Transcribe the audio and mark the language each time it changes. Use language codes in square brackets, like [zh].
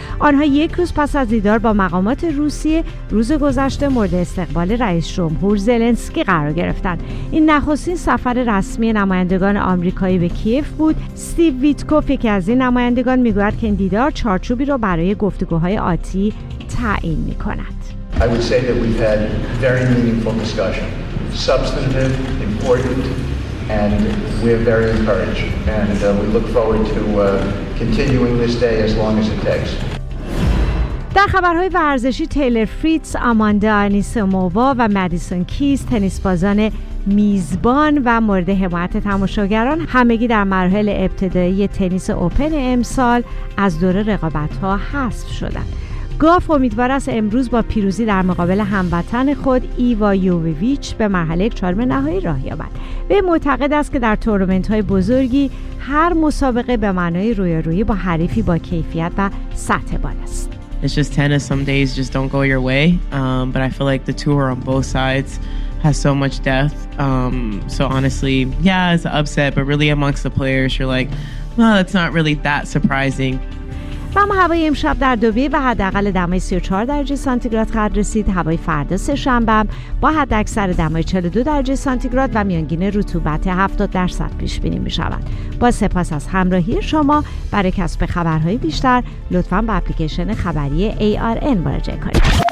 [fa] آنها یک روز پس از دیدار با مقامات روسیه روز گذشته مورد استقبال رئیس جمهور زلنسکی قرار گرفتند. این نخستین سفر رسمی نمایندگان آمریکایی به کیف بود. استیو ویتکوف یکی از این نمایندگان میگوید که این دیدار چارچوبی را برای گفتگوهای آتی تعیین می‌کند. [en] I would say that we've had very meaningful discussion. Substantive, important, and we are very encouraged. And we look forward to continuing this day as long as it takes. [fa] در خبرهای ورزشی، تیلر فریتز، آماندا آنیسیموا و مدیسون کیز تنیس بازان میزبان و مورد حمایت تماشاگران همگی در مرحله ابتدایی تنیس اوپن امسال از دور رقابت‌ها حذف شدند. گاف امیدوار است امروز با پیروزی در مقابل هموطن خود ایوا یوویویچ به مرحله چهارم نهایی راه یابد. وی معتقد است که در تورنمنت‌های بزرگی هر مسابقه به معنای رویارویی با حریفی با کیفیت و سطح بالاست. [en] It's just tennis. Some days just don't go your way. But I feel like the tour on both sides has so much depth. So honestly, yeah, it's an upset, but really amongst the players you're like, well, it's not really that surprising. [fa] و اما هوای امشب در دبی و حداقل دمای 34 درجه سانتیگراد خواهد رسید. هوای فردا سه‌شنبه با حداکثر دمای 42 درجه سانتیگراد و میانگین رطوبت 70% پیش بینی می شود. با سپاس از همراهی شما، برای کسب خبرهای بیشتر لطفاً به اپلیکیشن خبری ARN مراجعه کنید.